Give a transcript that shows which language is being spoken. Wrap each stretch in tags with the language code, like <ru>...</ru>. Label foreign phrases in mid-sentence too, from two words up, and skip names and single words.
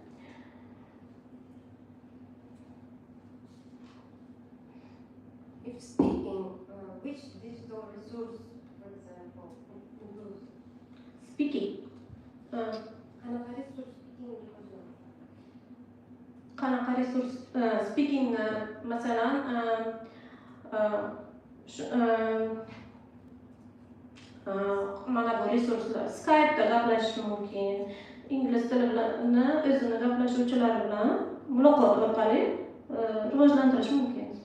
<en>If speaking, which digital resource, for example, includes? Speaking.</en> <uz>Qanaqa</uz> <en>resource speaking</en> <uz>masalan mana bu resurslar Skype'da gaplashish mumkin, ingliz tili bilan o'zini gaplashuvchilar bilan muloqot orqali rivojlantirish mumkin.</uz>